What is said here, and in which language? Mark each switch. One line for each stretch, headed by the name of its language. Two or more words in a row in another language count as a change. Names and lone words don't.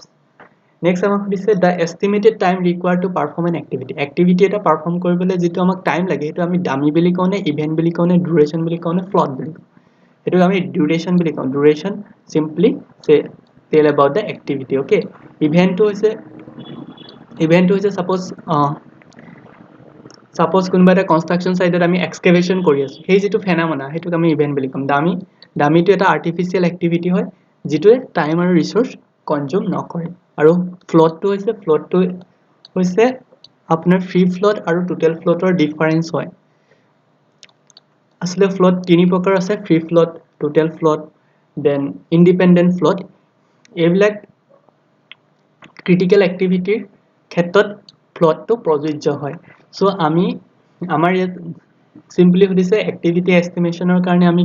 Assamese: Next আমাক সুধিছে
English: the estimated time required to perform an activity,
Assamese: activity এটা পারফর্ম কৰিবলৈ যেটো আমাক টাইম লাগে এটো আমি ডামি বুলি কওঁ নে ইভেন্ট বুলি কওঁ নে ডিউৰেশন বুলি কওঁ নে ফ্লট বুলি কওঁ, এটো আমি ডিউৰেশন বুলি কওঁ। ডিউৰেশন
English: simply say tell about the activity।
Assamese: Okay, ইভেন্ট হৈছে suppose কোনবা এটা কনস্ট্ৰাকশন সাইটত আমি এক্সকেভেশন কৰি আছো, সেই যেটো ফেনামেনা হেতুক আমি ইভেন্ট বুলি কম। ডামিটো এটা
English: artificial activity
Assamese: হয় যেটোৱে টাইম আৰু ৰিসোর্স কনজিউম নকৰে। আৰু ফ্ল'টটো হৈছে আপোনাৰ
English: free float
Assamese: আৰু
English: total float
Assamese: ডিফাৰেন্স হয় আসলে ফ্ল'ট তিনি প্ৰকাৰ আছে
English: free float total float then independent float
Assamese: এইবিলাক
English: critical activity
Assamese: ক্ষেত্ৰত ফ্ল'টটো প্ৰযোজ্য হয় সো আমি আমাৰ ইয়াত সিম্পলি সুধিছে এক্টিভিটি এষ্টিমেশ্যনৰ কাৰণে আমি